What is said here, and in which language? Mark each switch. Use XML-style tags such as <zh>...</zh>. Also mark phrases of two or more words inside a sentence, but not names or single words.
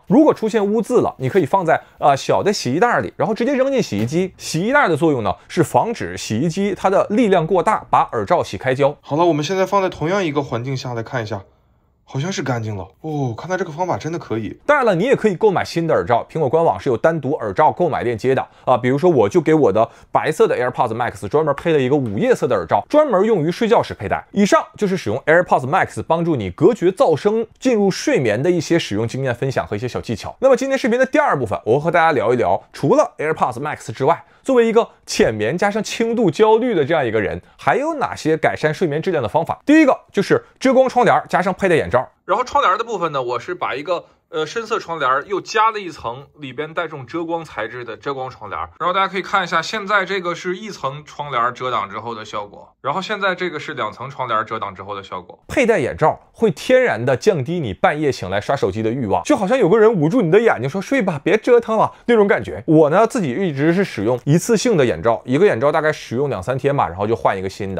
<zh>如果出現污漬了，你可以放在小的洗衣袋裡，然後直接扔進洗衣機。洗衣袋的作用呢，是防止洗衣機它的力量過大，把耳罩洗開膠。好了，我們現在放在同樣一個環境下來看一下，好像是乾淨了哦，看來這個方法真的可以。當然了，你也可以購買新的耳罩，蘋果官網是有單獨耳罩購買鏈接的啊。比如說，我就給我的白色的 AirPods Max 專門配了一個午夜色的耳罩，專門用於睡覺時佩戴。以上就是使用 AirPods Max 幫助你隔絕噪聲、進入睡眠的一些使用經驗分享和一些小技巧。那麼今天視頻的第二部分，我會和大家聊一聊，除了 AirPods Max 之外，作為一個淺眠加上輕度焦慮的這樣一個人，還有哪些改善睡眠質量的方法？第一個就是遮光窗簾加上佩戴眼罩。然後窗簾的部分呢，我是把一個深色窗帘又加了一層里邊带这种遮光材质的遮光窗帘。然後大家可以看一下，現在這個是一層窗簾遮擋之後的效果，然後現在這個是2層窗簾遮擋之後的效果。佩戴眼罩會天然的降低你半夜醒來刷手機的慾望，就好像有個人捂住你的眼睛說睡吧，別折騰了那種感覺。我呢自己一直是使用一次性的眼罩，一個眼罩大概使用2、3天吧，然後就換一個新的。</zh>